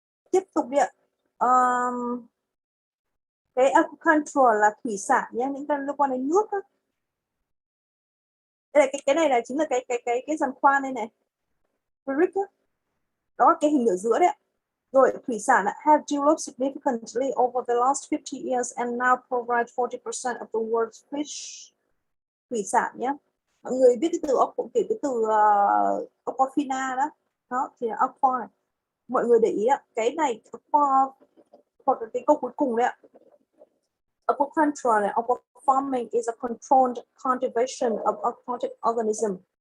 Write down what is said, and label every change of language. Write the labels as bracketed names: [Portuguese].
[Vietnamese] Tiếp tục đi ạ. Cái agriculture là thủy sản nhé, những cái liên quan đến nước đó. Đây là cái này là chính là cái giàn khoan đây này. Rig đó. Đó là cái hình ở giữa đấy ạ. Rồi thủy sản [English] have developed significantly over the last 50 years and now provide 40% of the world's fish. [Vietnamese] Thủy sản nhé. Mọi người biết cái từ kể cái từ aquafina đó. Đó thì là aqua này. Mọi người để ý ạ, cái này aqua hoặc là cái câu cuối cùng đấy ạ. [English] Aquaculture này, aquafarming is a controlled cultivation of aquatic organism.